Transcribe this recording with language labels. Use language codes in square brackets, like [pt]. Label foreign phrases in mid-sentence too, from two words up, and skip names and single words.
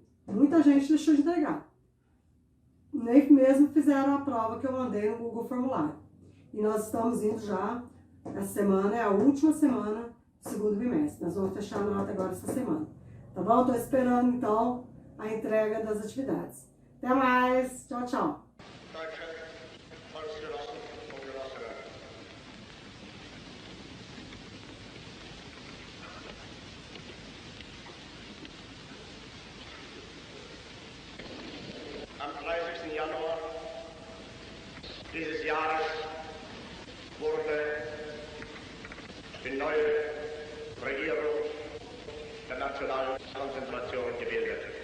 [pt] Muita gente deixou de entregar. Nem mesmo fizeram a prova que eu mandei no Google Formulário. E nós estamos indo já, essa semana é a última semana do segundo bimestre. Nós vamos fechar a nota agora essa semana. Tá bom? Estou esperando, então, a entrega das atividades. Até mais. Tchau, tchau. [de] Am 30. Januar dieses Jahres wurde die neue Regierung der nationalen Konzentration gebildet.